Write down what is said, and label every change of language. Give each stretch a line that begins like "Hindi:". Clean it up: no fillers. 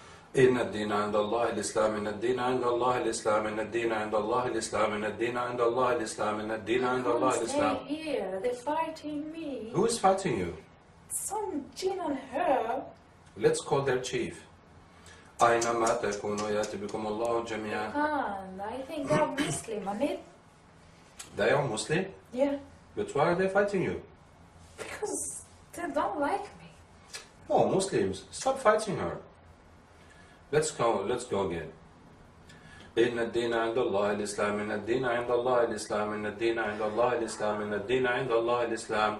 Arabic: إن الدين عند الله الإسلام إن الدين عند الله الإسلام إن الدين عند الله الإسلام إن الدين عند الله الإسلام إن الدين عند الله الإسلام.
English: Stay here. They're fighting me. Who is fighting you? Some jinn on her. Let's call their chief.
Arabic: أينما تكونوا يأتي بكم الله جميعا.
English: I think they're Muslim, Amir. They are Muslim? Yeah. But why are they fighting you? Because they don't like me. Oh, Muslims, stop fighting her. Let's go again.
Arabic: إن الدين عند الله الإسلام إن الدين عند الله الإسلام إن الدين عند الله الإسلام إن الدين عند الله الإسلام.